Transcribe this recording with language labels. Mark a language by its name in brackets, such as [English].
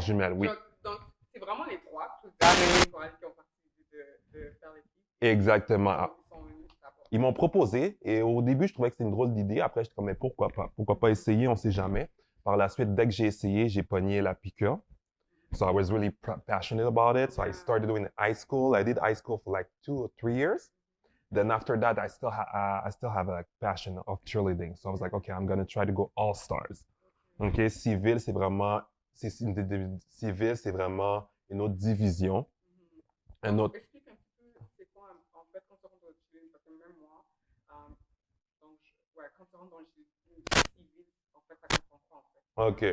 [French] jumelle, oui. Donc, c'est vraiment les trois, amis qui ont participé de faire l'équipe. Exactement. Ils sont venus d'abord. Ils m'ont proposé et au début, je trouvais que c'était une drôle d'idée. Après, j'étais comme, mais pourquoi pas? Pourquoi pas essayer? On sait jamais. Par la suite, dès que j'ai essayé, j'ai pogné la piqûre. [English] So I was really passionate about it. So I started doing high school. I did high school for like 2 or 3 years. Then after that, I still have a passion of cheerleading. So I was like, okay, I'm gonna try to go all stars. [French] Ok, civil, c'est vraiment, civil, c'est vraiment une autre division. Un autre. Explique un petit peu, c'est quoi en fait quand tu rentres dans le cheerleading, parce que même moi, donc, quand tu rentres dans le cheerleading civil, en fait, ça comprend quoi en fait?